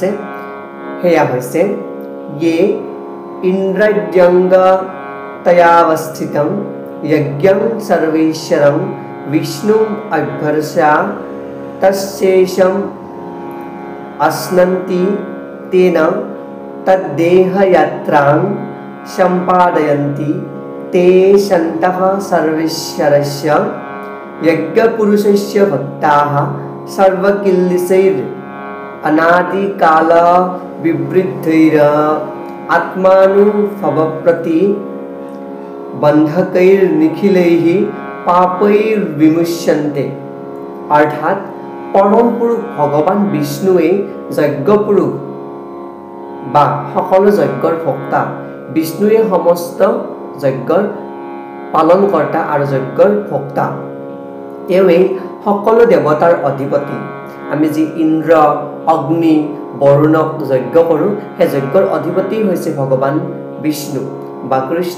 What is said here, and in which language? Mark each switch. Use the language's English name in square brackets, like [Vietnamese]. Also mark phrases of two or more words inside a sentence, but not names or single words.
[Assamese] সেয়া হৈছে য়ে [Sanskrit] ইন্দ্ৰাদ্যংগ তয়াৱস্থিতং যজ্ঞং সৰ্বেশ্বৰং বিষ্ণুম অভ্যৰ্চ্য তস্যেষম অশ্নন্তি তেন তদ্দেহয়াত্ৰাং সম্পাদয়ন্তি ते सन्तः सर्वेश्वरस्य यज्ञपुरुषस्य भक्ताः सर्वकिल्बिषैः अनादिकालविवृद्धैः आत्मानुभवप्रति बन्धकैर्निखिलैः पापैर्विमुच्यन्ते। [Assamese] অৰ্থাৎ পৰম পুৰুষ ভগৱান विष्णुৱে যজ্ঞপুৰুষ বা সকলো যজ্ঞৰ ভক্তা। বিষ্ণুৱে সমস্ত যজ্ঞৰ পালনকৰ্তা আৰু যজ্ঞৰ ভক্তা। তেওঁৱেই সকলো দেৱতাৰ অধিপতি। আমি যি ইন্দ্ৰ, অগ্নি, বৰুণক যজ্ঞ কৰোঁ, সেই যজ্ঞৰ অধিপতি হৈছে ভগৱান বিষ্ণু বা কৃষ্ণ।